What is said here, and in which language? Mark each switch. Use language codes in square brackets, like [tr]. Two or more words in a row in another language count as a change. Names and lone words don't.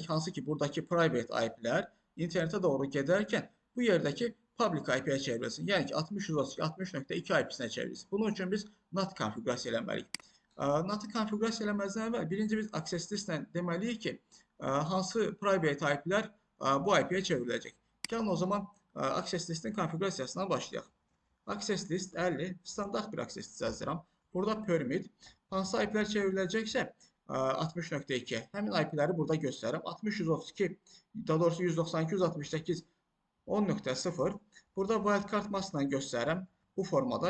[az] Hansı ki, buradakı [en] private IP-lər [az] internetə doğru gedərkən bu yerdəki [en] public IP-yə [az] çevrilsin. Yəni ki, 60.132.60.2 IP-sinə çevrilsin. Bunun üçün biz NAT konfigurasiya eləməliyik. NAT-ı konfigurasiya eləməzdən əvvəl birinci biz [en] access list-lə [az] deməliyik ki, hansı [en] private IP-lər [az] bu IP-yə çevriləcək. Gəlin o zaman [en] access list-in [az] konfigurasiyasından başlayaq. [en] Access list [az] 50 standart bir [en] access list [az] yazıram. Burada permit hansı IP-lər çevriləcəksə 60.2 həmin IP-ləri burada göstərirəm. 60.132 daha doğrusu 192.168.10.0 burada wildcard maskla göstərirəm bu formada.